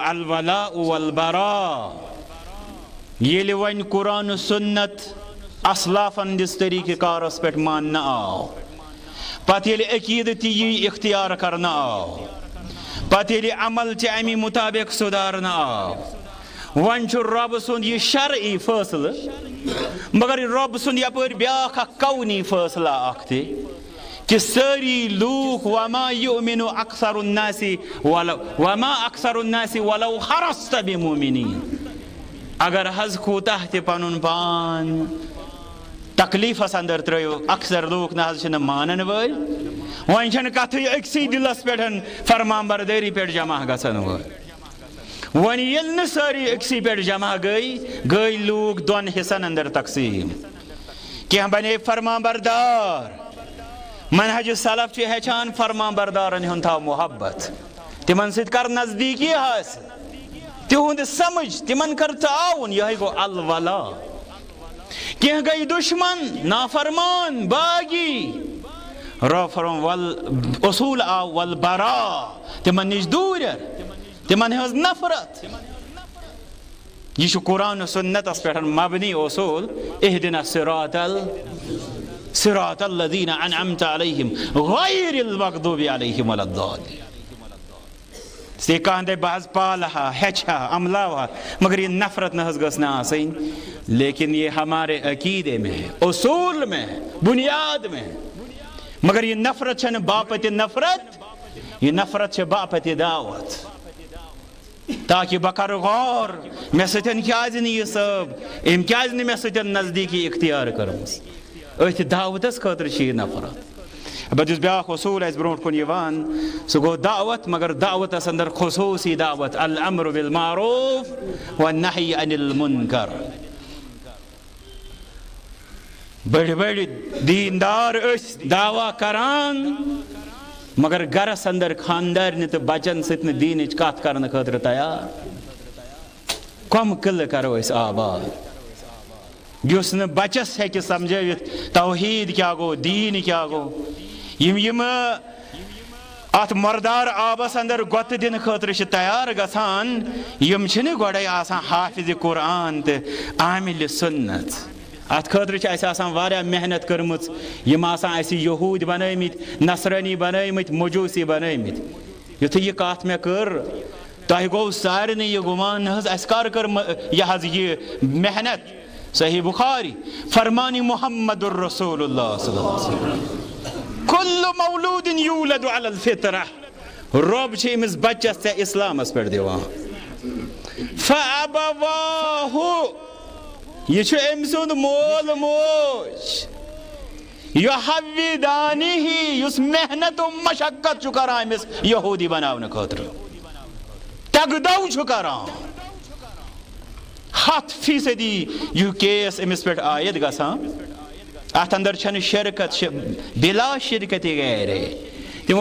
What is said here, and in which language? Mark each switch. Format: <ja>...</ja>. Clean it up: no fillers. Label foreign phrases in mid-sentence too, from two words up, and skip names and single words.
<ar>الولاء والبراء</ar> <ks>ییٚلہِ وۄنۍ قرآن و سنت اسلافن ہٕنٛدِس طریٖقہٕ کارس پٮ۪ٹھ ماننہٕ آو پتہٕ ییٚلہِ عقیٖدٕ تہِ یی اختیار کرنہٕ آو پتہٕ ییٚلہِ عمل تہِ امی مطابق سُدھارنہٕ آو وۄنۍ چھُ رۄبہٕ سُنٛد یہِ شرعی فٲصلہٕ مگر رۄبہٕ سُنٛد یپٲرۍ بیٛاکھ اکھ کونی فٲصلہ اکھ تہِ کہ سٲری لوٗکھ</ks> <ar>وما یؤمنُ اکثر الناس ولو حرصت بمؤمنین</ar> <ks>اگر حظ کوٗتاہ تہِ پنُن پان تکلیٖفس اندر ترٲیِو اکثر لوٗکھ نہ حظ چھِنہٕ مانن وٲلۍ وۄنۍ چھنہٕ کتھٕے أکسٕے دِلس پٮ۪ٹھ فرمان بردٲری پٮ۪ٹھ جمع گژھن وٲلۍ وۄنۍ ییٚلہِ نہٕ سٲری أکسٕے پٮ۪ٹھ جمع گٔے لوٗکھ دۄن حصن اندر تقسیٖم کینٛہہ بنے فرمان بردار منہج سلف چھُ ہیٚچھان فرمان بردارن ہُنٛد تھاو محبت تِمن سۭتۍ کر نزدیٖکی حٲصِل تِہُنٛد سمجھ تِمن کر تعاوُن یِہوٚے گوٚو الولا کینٛہہ گٔے دُشمن نافرمان باغی رۄب فرمون اصوٗل آو والبراء تِمن نِش دوٗرٮ۪ر تِمن ہٕنٛز نفرت یہ قرآن و سنتس پٮ۪ٹھ مبنی اصول اہدنا</ks> <ar>صراط الذین انعمت علیہم غیر المغضوب علیہم ولا الضالین</ar> <ks>سے کانٛہہ دپہِ بہٕ حظ پالہٕ ہا ہیٚچھٕ ہا عملاو ہا مگر یہ نفرت نہ حظ گٔژھ نہٕ آسٕنۍ</ks> <ur>لیکن یہ ہمارے عقیدے میں ہے اصول میں ہے بنیاد میں ہے مگر یہ</ur> <ks>نفرت چھنہٕ باپتہِ نفرت یہ نفرت چھِ باپتہِ دعوت تاکہ بہٕ کرٕ غور مےٚ سۭتۍ کیازِ نہٕ یہِ صٲب أمۍ کیازِ نہٕ مےٚ سۭتۍ نزدیٖکی اختیار کٔرمٕژ أتھۍ دعوتس خٲطرٕ چھِ یہِ نفرت پتہٕ یُس بیٛاکھ اصوٗل اَسہِ برونٛٹھ کُن یِوان سُہ گوٚو دعوت مگر دعوتس اندر خصوٗصی دعوت</ks> <ar>الامر بالمعروف والنہی عن المنکر</ar> <ks>بٔڑۍ دیندار ٲسۍ دعوا کران مگر گرس اندر خاندارنہِ تہٕ بچن سۭتۍ نہٕ دیٖنٕچ کتھ کرنہٕ خٲطرٕ تیار کۄم قلعہٕ کرو أسۍ آباد یس نہ بچس ہیکہ سمجھوت توحید کیا گو دین کیا گو یم ات مردار آبس اندر گت دن خاطر تیار گژھان یم چھنہ گۄڈے آسان حافظ قرآن تو عامل سنت ات خاطر چھ اسہ آسان واریاہ محنت کٔرمٕژ یم آسان اسہ یہود بنٲیمٕتۍ نصرانی بنٲیمٕتۍ مجوسی بنٲیمٕتۍ یُتھُے یہ کتھ مےٚ کٔر تۄہہِ گوٚو سارنٕے یہ گمان نہ حظ اسہِ کر کٔر یہ حظ یہ محنت صحیح بخاری فرمانی</ks> <ar>محمد الرسول اللہ صلی اللہ علیہ وسلم کل مولود یولد علی الفطرہ</ar> <ks>رب چھ امس بچس ژےٚ اسلامس پٮ۪ٹھ دِوان فابواہ یہ چھُ أمۍ سُنٛد مول موج یحوِدانہ یُس محنت و مشقت چھُ کران أمس یہودی بناونہٕ خٲطرٕ تگدو چھُ کران 100% یہ کیس امس پہ عائد گژھان ات اندر چھنہ شرکت بلا شرکت غیر تمو</ks>